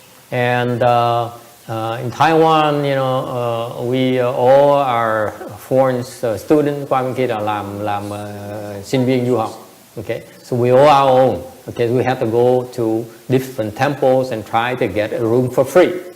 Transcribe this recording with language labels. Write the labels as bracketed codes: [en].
[en] And in Taiwan, you know, we all are foreign students. [vi] Qua bên kia là làm sinh viên du học. [en] Okay, so we all our own. Okay, we have to go to different temples and try to get a room for free.